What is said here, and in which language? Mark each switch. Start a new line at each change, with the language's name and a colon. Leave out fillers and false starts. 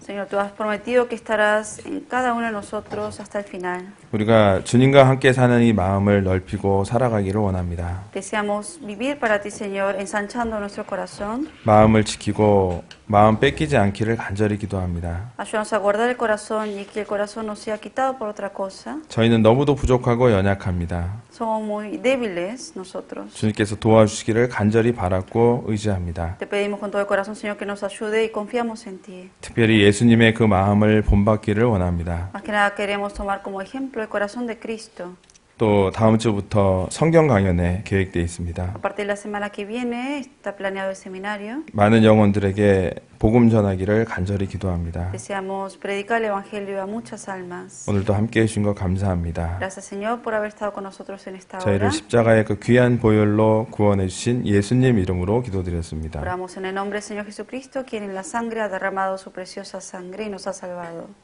Spanish: Señor, tú has prometido que estarás en cada uno de nosotros hasta el final.
Korean: 우리가 주님과 함께 사는 이 마음을 넓히고 살아가기를 원합니다.
Spanish: Deseamos vivir para ti, Señor, ensanchando nuestro corazón.
Korean: 마음을 지키고 마음 뺏기지 않기를 간절히 기도합니다.
Spanish: Ayúdanos a guardar el corazón y que el corazón no sea quitado por otra cosa.
Korean: 저희는 너무도 부족하고 연약합니다.
Spanish: Somos muy débiles nosotros.
Korean: 주님께서 도와주시기를 간절히 바랐고 의지합니다.
Spanish: Te pedimos con todo el corazón, Señor, que nos ayude y confiamos en ti.
Korean: 특별히 예수님의 그 마음을 본받기를 원합니다.
Spanish: Más que nada queremos tomar como ejemplo el corazón de Cristo.
Korean: 또 다음 주부터 성경 강연에 계획되어 있습니다.
Spanish: A partir de la semana que viene está planeado el seminario.
Korean: 많은 영혼들에게 복음 전하기를 간절히 기도합니다.
Spanish: Deseamos predicar el evangelio a muchas almas.
Korean: 오늘도 함께해 주신 것 감사합니다.
Spanish: Gracias, Señor, por haber estado con nosotros en esta hora.
Korean: 저희를 십자가의 그 귀한 보혈로 구원해 주신 예수님 이름으로 기도드렸습니다.
Spanish: Oramos en el nombre del Señor Jesucristo, quien en la sangre ha derramado su preciosa sangre y nos ha salvado.